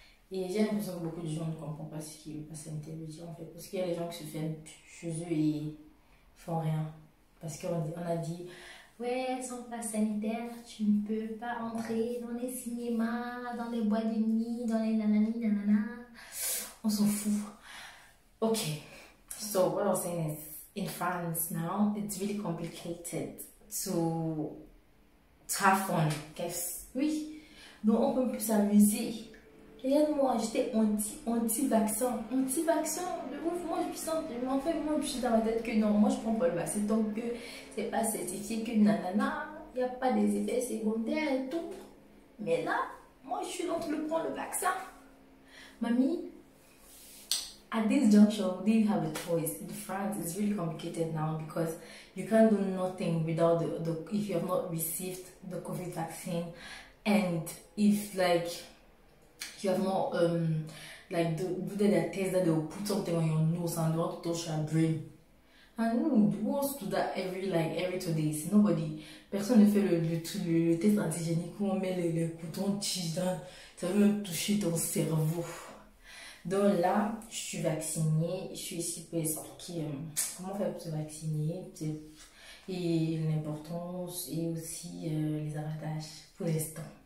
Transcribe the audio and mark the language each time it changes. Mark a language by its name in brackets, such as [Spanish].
[French] Et j'ai l'impression que beaucoup de gens ne comprennent pas ce que le pass sanitaire veut dire en fait. Parce qu'il y a des gens qui se ferment chez eux et font rien. Parce qu'on a dit, ouais, sans pass sanitaire, tu ne peux pas entrer dans les cinémas, dans les boîtes de nuit, dans les nanani, nanana. On s'en fout. Ok. [English] So, what I'm saying is, in France now, it's really complicated to have fun. Guess. [French] Oui. Donc, on peut plus s'amuser. Regarde-moi, j'étais anti-vaccin. Anti-vaccin, de ouf. Moi, je suis dans ma tête que non, moi, je prends pas le vaccin. Donc, c'est pas certifié que nanana, il n'y a pas des effets secondaires et tout. Mais là, moi, je suis dans le prendre le vaccin. [English] Mamie, at this juncture, they have a choice. In France, it's really complicated now because you can't do nothing without if you have not received the COVID vaccine, and if like you have not like do the test that they will put something on your nose and they want to touch your brain. And who wants to do that every 2 days? Nobody. [French] Personne ne fait le test antigénique où on met le couteau dans, ça veut même toucher ton cerveau. Donc là, je suis vaccinée, je suis ici pour expliquer comment faire pour se vacciner et l'importance et aussi les avantages pour l'instant.